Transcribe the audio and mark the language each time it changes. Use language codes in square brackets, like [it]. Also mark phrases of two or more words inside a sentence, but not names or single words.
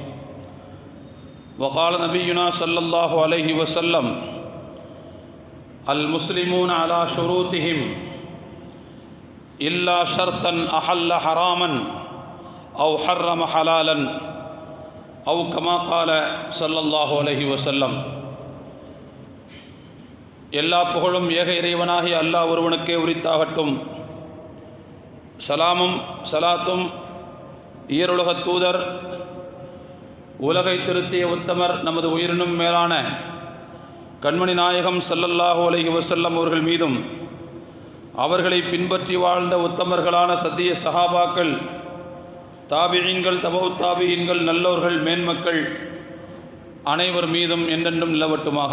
[ar] وقال نبينا صلى الله عليه وسلم المسلمون على شروطهم إلا شرطا أحل حراما أو حرم حلالا أو كما قال صلى الله عليه وسلم. [ta] எல்லா புகழும் ஏக இறைவனாகிய அல்லாஹ் ஒருவனுக்கே உரித்தாகட்டும். சலாமும் சலாத்தும் ஈருலக தூதர் உலகை திருத்திய உத்தமர் நமது உயிரினும் மேலான கண்மணி நாயகம் [ar] صلى الله عليه وسلم [ta] அவர்கள் மீதும் அவர்களை பின்பற்றி வாழ்ந்த உத்தமர்களான சத்திய சஹாபாக்கள், தாபிஈன்கள், தபவுத் தாபிஈன்கள், நல்லோர்கள், மேன்மக்கள் அனைவர் மீதும் என்றென்றும் நிலவட்டுமாக.